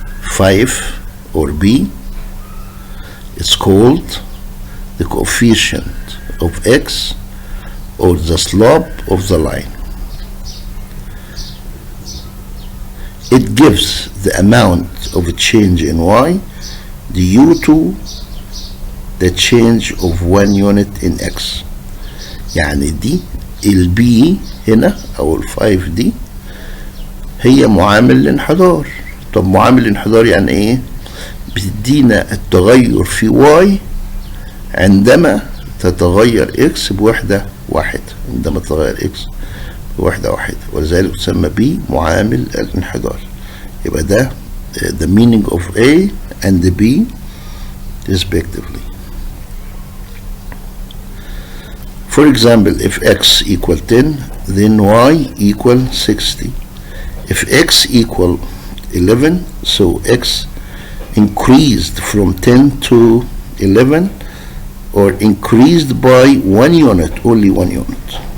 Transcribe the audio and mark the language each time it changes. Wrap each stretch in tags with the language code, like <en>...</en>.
<en>5 or b is called the coefficient of x, or the slope of the line. It gives the amount of a change in y due to the change of 1 unit in x.</en> <ar>يعني دي البي هنا او الفايف دي هي معامل الانحدار. طب معامل الانحدار يعني ايه؟ بتدينا التغير في y عندما تتغير x بوحدة واحدة، عندما تتغير x بوحدة واحدة، ولذلك تسمى ب معامل الانحدار. يبقى ده</ar> <en>the meaning of A and B respectively. For example, if x equal 10, then y equal 60. If x equal 11, so x increased from 10 to 11, or increased by 1 unit, only 1 unit.</en>